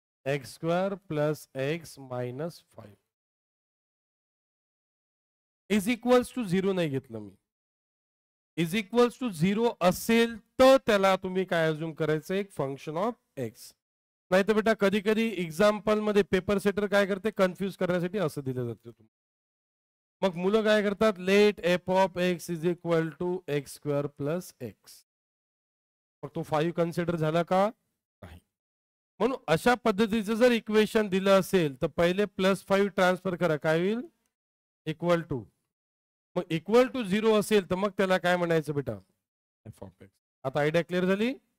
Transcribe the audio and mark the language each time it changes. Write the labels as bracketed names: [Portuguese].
[English] x² plus x minus 5 is equals to 0 [Marathi] नाही घेतलं मी. [English] is equals to [Marathi] 0 असेल तर त्याला तुम्ही काय अज्युम करायचं? एक [English] Function of x. [Marathi] नाही तर बेटा कधी कधी एक्झाम्पल मध्ये पेपर सेटर काय करते? कन्फ्युज करण्यासाठी असं दिलं जातं. मग मुलं काय करतात? [English] Let f of x is equal to x² plus x. [Marathi] मग तो 5 कन्सिडर झाला का? नाही. म्हणून अशा पद्धतीचं जर इक्वेशन दिलं असेल तर पहिले +5 ट्रान्सफर करा, काय होईल? [English] Equal to. [Marathi] मग इक्वल टू 0 असेल तर मग त्याला काय म्हणायचं बेटा? [English] F of X. [Marathi] आता आयडिया क्लिअर झाली?